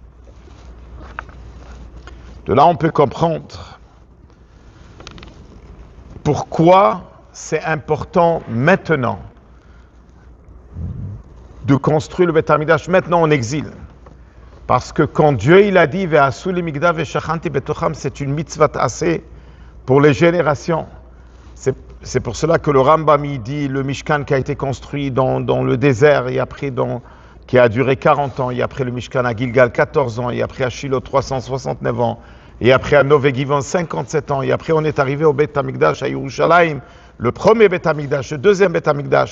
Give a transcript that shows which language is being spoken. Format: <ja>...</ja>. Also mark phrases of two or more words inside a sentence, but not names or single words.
<fr>De là, on peut comprendre pourquoi c'est important maintenant de construire le Beth Amikdash, maintenant en exil. Parce que quand Dieu il a dit</fr> <he>ועשו לי מקדש ושכנתי בתוכם,</he> <fr>c'est une mitzvah assez pour les générations. C'est pour cela que le Rambam il dit le Mishkan qui a été construit dans le désert et après qui a duré 40 ans, et après le Mishkan à Gilgal 14 ans, et après à Shiloh 369 ans, et après à Nové Givon 57 ans, et après on est arrivé au Beth Amikdash à Yerushalayim, le premier Beth Amikdash, le deuxième Beth Amikdash.</fr>